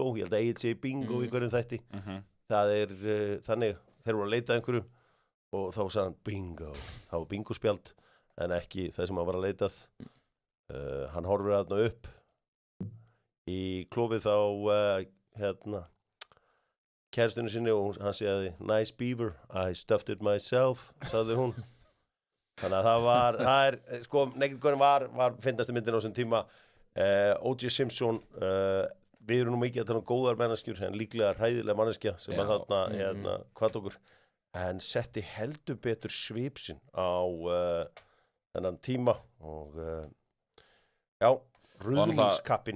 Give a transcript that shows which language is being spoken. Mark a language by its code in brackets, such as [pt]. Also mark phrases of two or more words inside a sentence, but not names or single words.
[is] Ég held að Egil segi bingo í hverjum þætti. Það þannig, þeir voru að leita að einhverju og þá sagði hann bingo. Það var bingospjald en ekki það sem hann var að leitað. Hann horfir þarna upp í klófið á kærastunni sinni og hann segði [en] nice beaver, I stuffed it myself, [is] sagði hún. Þannig að Naked Gun var fyndnasti myndin á þessum tíma. O.J. Simpson, við erum nú mikið að tala góðar manneskjur, en líklega hræðilega manneskja sem að þarna hvað okkur, en setti heldur betur svipsinn á þennan tíma og rúðningskappin.